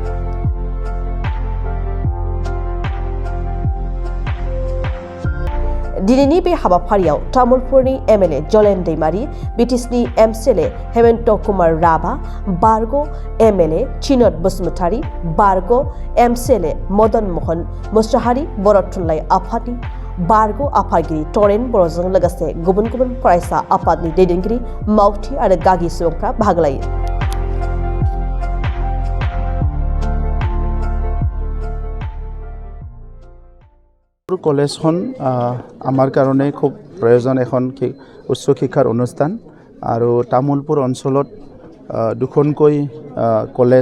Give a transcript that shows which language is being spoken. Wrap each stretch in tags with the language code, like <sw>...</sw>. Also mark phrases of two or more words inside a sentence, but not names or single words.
<brx>दिनैनि बे हाबाफारियाव तामुलपुरनि एमएलए जलेन दैमारी, बिटिसिनि एमसिएलए हेमन्त कुमार राभा, बारग' एमएलए चिनत बसुमतारी, बारग' एमसिएलए मदन मोहन मुसाहारि, बर' थुनलाइ आफादनि बारग' आफादगिरि तरेन बर'जों लोगोसे गुबुन गुबुन फरायसा आफादनि दैदेनगिरि, मावथि आरो गागि सुबुंफ्रा बाहागो लायो।</brx> <as>কলেজখন আমাৰ কাৰণে খুব প্ৰয়োজন এখন উচ্চ শিক্ষাৰ অনুষ্ঠান আৰু তামুলপুৰ অঞ্চলত দুখনকৈ কলেজ</as>